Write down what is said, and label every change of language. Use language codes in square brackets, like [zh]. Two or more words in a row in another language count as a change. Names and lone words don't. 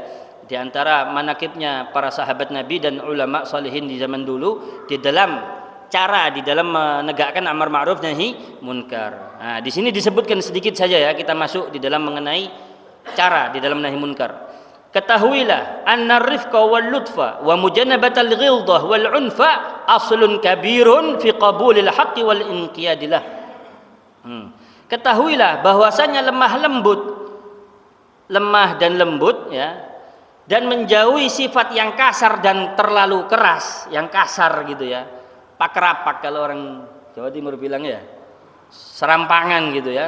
[id] Di antara manakibnya para sahabat Nabi dan ulama salihin di zaman dulu di dalam cara di dalam menegakkan [ar] amar ma'ruf nahi munkar. [id] Nah, di sini disebutkan sedikit saja ya, kita masuk di dalam mengenai cara di dalam [ar] nahi munkar. Ketahuilah أن الرفق واللطف ومجانبة الغلظة والعنف أصل كبير في قبول الحق والانقياد له. [id] ketahuilah bahwasanya lemah dan lembut ya, dan menjauhi sifat yang kasar dan terlalu keras, yang kasar gitu ya, pak-rapak kalau orang Jawa Timur bilang ya, serampangan gitu ya.